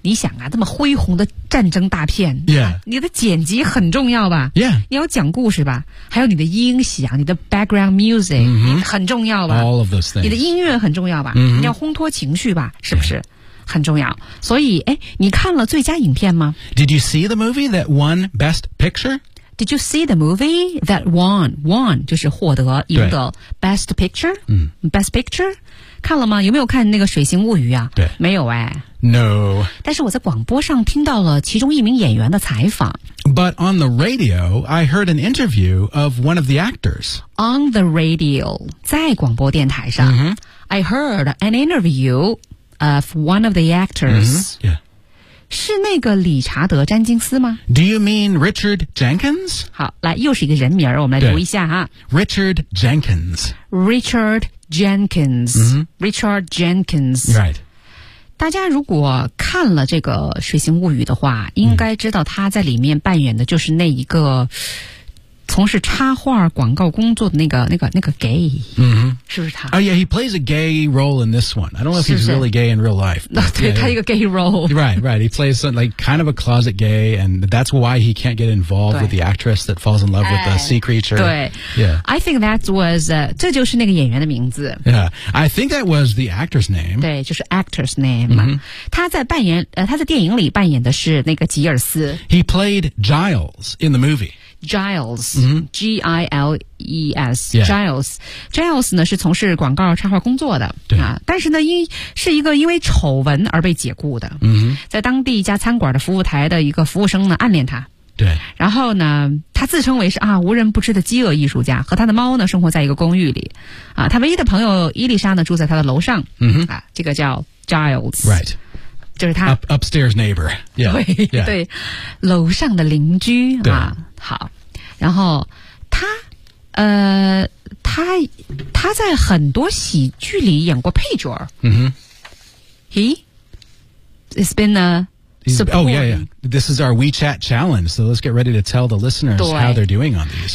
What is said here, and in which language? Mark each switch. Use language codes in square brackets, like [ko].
[zh] 你想啊，这么恢宏的战争大片、 [en] yeah. [zh] 啊、你的剪辑很重要吧 [en] ？Yeah, [zh] 你要讲故事吧？还有你的音响，你的 [en] background music、 mm-hmm. [zh] 很重要吧 [en] ？All of those things. [zh] 你的音乐很重要吧？ [en] Mm-hmm. [zh] 你要烘托情绪吧？是不是？ [en] Yeah. [zh] 很重要所以哎，你看了最佳影片吗 [en] Did you see the movie that won Best Picture? Did you see the movie that won? [zh] Won 就是获得赢得 Best Picture、Best Picture 看了吗有没有看那个水形物语啊对没有哎 [en] No [zh] 但是我在广播上听到了其中一名演员的采访 [en] But on the radio I heard an interview of one of the actors On the radio [zh] 在广播电台上、 [en] mm-hmm. I heard an interviewOf one of the actors.、 Mm-hmm. Yeah. [zh] 是那个理查德·詹金斯吗 [en] Do you mean Richard Jenkins? [zh] 好来又是一个人名我们来读一下哈。 [en] Richard Jenkins. Richard Jenkins.、 Mm-hmm. Richard Jenkins. Right. [zh] 大家如果看了这个水形物语的话应该知道他在里面扮演的就是那一个从事插画广告工作的那个 gay、 [en] mm-hmm. [zh] 是不是他、 [en] oh, yeah, he plays a gay role in this one. I don't know if he's really gay in real life. But, [zh] 对、 [en] yeah. [zh] 他一个 [en] gay role. Right. He plays some, like, kind of a closet gay, and that's why he can't get involved with the actress that falls in love with the sea creature. [zh] 对、 [en] yeah. I think that was、 [zh] 这就是那个演员的名字。 [en] Yeah, I think that was the actor's name. [zh] 对，就是 [en] actor's name、 [zh] mm-hmm. 他在电影里扮演的是那个吉尔斯。 [en] He played Giles in the movieGiles,、 [zh] mm-hmm. G-I-L-E-S,、 [en] yeah. Giles. [zh] Giles 呢是从事广告插画工作的、啊、但是呢是一个因为丑闻而被解雇的、 [en] mm-hmm. [zh] 在当地一家餐馆的服务台的一个服务生呢暗恋他对然后呢他自称为是啊无人不知的饥饿艺术家和他的猫呢生活在一个公寓里、啊、他唯一的朋友伊丽莎呢住在他的楼上、 [en] mm-hmm. [zh] 啊、这个叫 Giles [en] Right [zh] 就是他 [en] upstairs neighbor, yeah, [zh] 对, [en] yeah. [zh] 对，楼上的邻居啊，好，然后他在很多喜剧里演过配角儿，嗯哼 [en] ，he, it's been a oh yeah yeah, this is our WeChat challenge, so let's get ready to tell the listeners how they're doing on these.